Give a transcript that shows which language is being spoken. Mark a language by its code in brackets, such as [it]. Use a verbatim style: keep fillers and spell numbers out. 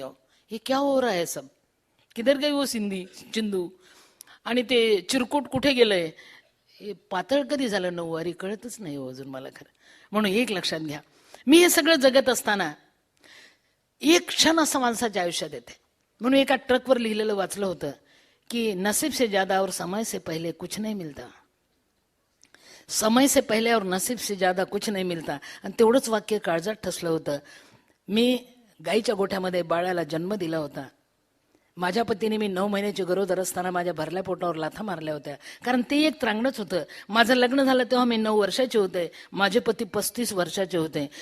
[hi] हो हे क्या हो रहा है सब, किधर गई वो सिंधी चिंदू, [mr] आणि ते चिरकूट कुठे गेलंय, हे पातळ कधी झालं नऊवारी कळतच नाही हो अजून मला खरं. म्हणून एक लक्षात घ्या, मी हे सगळं जगत असताना एक क्षण असं माणसाच्या आयुष्यात येते. म्हणून एका ट्रकवर लिहिलेलं वाचलं होतं की [hi] नसीब से ज्यादा और समय से पहले कुछ नहीं मिलता, समय से पहले और नसीब से ज्यादा कुछ नहीं मिलता. [mr] आणि तेवढंच वाक्य काळजात ठसलं होतं. मी गाईच्या गोठ्यामध्ये बाळाला जन्म दिला होता. माझ्या पतीने मी नऊ महिन्याची गरोदर असताना माझ्या भरल्या पोटावर लाथा मारल्या होत्या, कारण ते एक त्रांगणंच होतं. माझं लग्न झालं तेव्हा मी नऊ वर्षाचे होते, माझे पती पस्तीस वर्षाचे होते.